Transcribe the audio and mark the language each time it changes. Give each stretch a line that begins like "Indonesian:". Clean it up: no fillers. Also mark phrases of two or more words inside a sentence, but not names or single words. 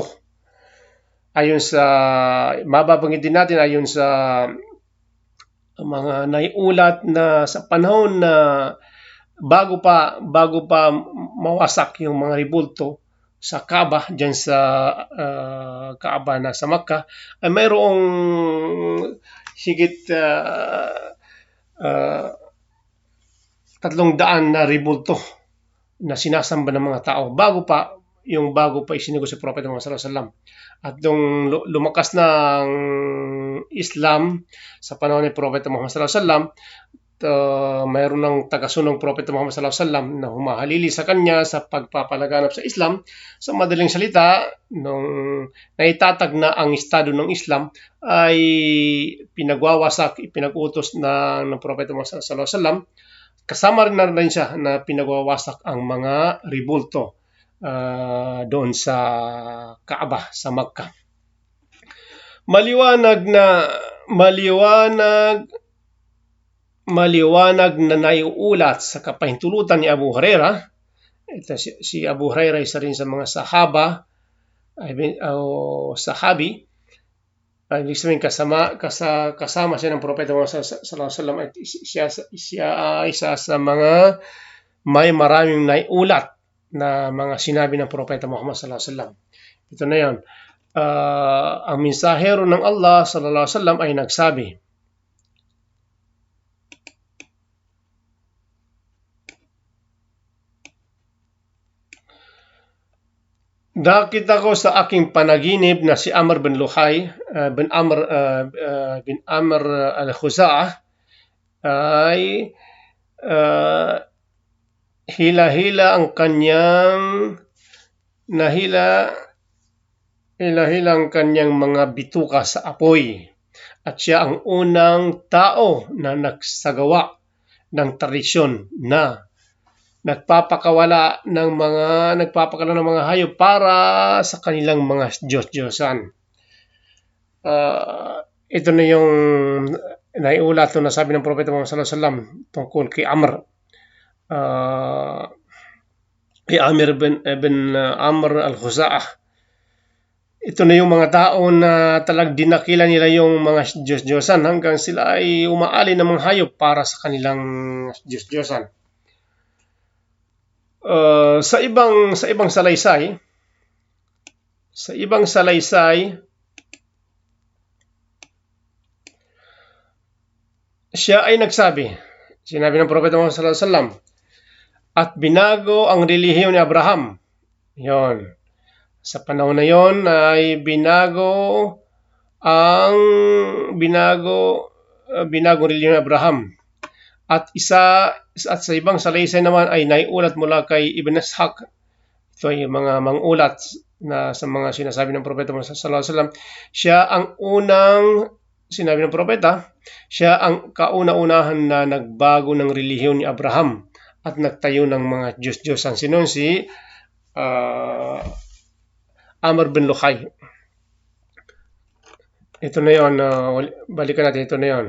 Filipino: Ayon sa, mababanggit din natin, ayon sa mga naiulat na sa panahon na bago pa mawasak yung mga ribulto sa Kaaba, dyan sa Kaaba na sa Makkah, ay mayroong higit 300 na ribulto na sinasamba ng mga tao bago pa isinugo si Propeta Muhammad
Arabic: صلى الله عليه وسلم.
Filipino: At nung lumakas na ang Islam sa panahon ni Propeta Muhammad
Arabic: صلى الله عليه وسلم,
Filipino: mayroon ng tagasunong Propeta Muhammad
Arabic: صلى الله عليه وسلم
Filipino: na humahalili sa kanya sa pagpapalaganap sa Islam. Sa madaling salita, nung naitatag na ang estado ng Islam, ay pinagwawasak, ipinag-utos ng Propeta Muhammad
Arabic: صلى الله عليه وسلم.
Filipino: Kasama rin siya na pinagwawasak ang mga ribulto doon sa Kaaba, sa Makkah. Maliwanag na naiulat sa kapahintulutan ni Abu Hurairah. Ito, si Abu Hurairah isa rin sa mga sahaba o sahabi. Ibig sabihin kasama siya ng Propeta Muhammad
Arabic: صلى الله عليه وسلم.
Filipino: Siya isa sa mga may maraming naiulat na mga sinabi ng Propeta Muhammad
Arabic: صلى الله عليه وسلم.
Filipino: Ito na yan. Ang mensahero ng Allah
Arabic: صلى الله عليه وسلم
Filipino: ay nagsabi, nakita ko sa aking panaginip na si Amr bin Luhay, bin Amr al-Khuza'ah ay hila-hila ang kanyang mga bituka sa apoy, at siya ang unang tao na nagsagawa ng tradisyon na nagpapakawala ng mga hayop para sa kanilang mga Diyos-Diyosan. Ito na yung naiulat na sabi ng Propeta Muhammad
Arabic: صلى الله عليه وسلم
Filipino: tungkol kay Amr. Amr bin Amr al-Khuza'ah. Ito na yung mga tao na talag dinakila nila yung mga Diyos-Diyosan hanggang sila ay umaali ng mga hayop para sa kanilang Diyos-Diyosan. Sa ibang salaysay, siya ay sinabi ng Propeta Muhammad
Arabic: صلى الله عليه وسلم,
Filipino: at binago ang relihiyon ni Abraham. Yon. Sa panahon na yon ay binago relihiyon ni Abraham. At sa ibang salaysay naman ay naiulat mula kay Ibn Ishaq. Ito ay mga mangulat na sa mga sinasabi ng Propeta Muhammad
Arabic: صلى الله عليه وسلم.
Filipino: Siya ang unang sinabi ng propeta, siya ang kauna-unahan na nagbago ng relihiyon ni Abraham at nagtayo ng mga Diyos-Diyosan. Sino si Amr bin Luhay. Ito na yun, balikan natin, ito na yun.